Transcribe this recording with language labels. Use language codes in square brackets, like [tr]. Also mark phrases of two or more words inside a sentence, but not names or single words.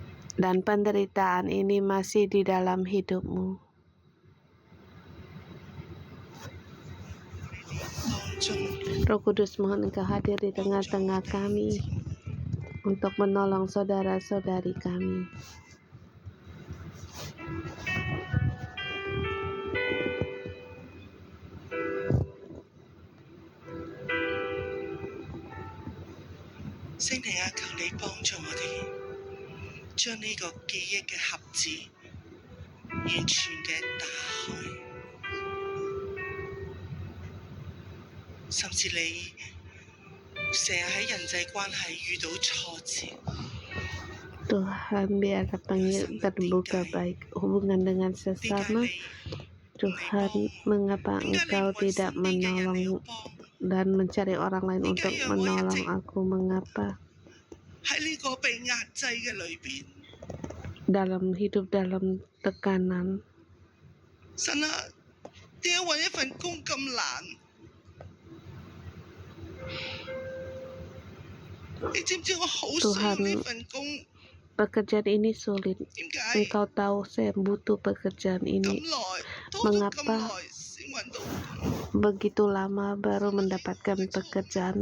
[id] dan penderitaan ini masih di dalam hidupmu. [yue] 當中 [id] Roh Kudus, mohon Engkau hadir di tengah-tengah kami untuk menolong saudara-saudari kami. [yue] 聖靈啊，求你幫助我哋，將呢個記憶嘅盒子完全嘅打開，甚至你成日喺人際關係遇到挫折， [id] Tuhan, biarlah terbuka baik hubungan dengan [yue] 點解 [id] sesama. [yue] 你 [id] Tuhan, mengapa [yue] 點解 [id] Engkau [yue] 你愛 [id] tidak [yue] 身邊嘅人你要 [id] menolong [yue] 幫？ [id] dan mencari orang lain untuk menolong aku? Mengapa [yue] 喺呢個被壓制嘅裏邊， [id] dalam hidup dalam tekanan? [yue] 神啊，點解揾一份工咁難？你知唔知我好需要呢份工？ [id] Pekerjaan ini sulit. [yue] 點解 [id] Engkau tahu saya butuh pekerjaan [yue] 咁 [id] ini. [yue] 耐，拖咗咁 [id] Mengapa [yue] 耐先揾到工？ [id] Begitu lama baru mendapatkan pekerjaan.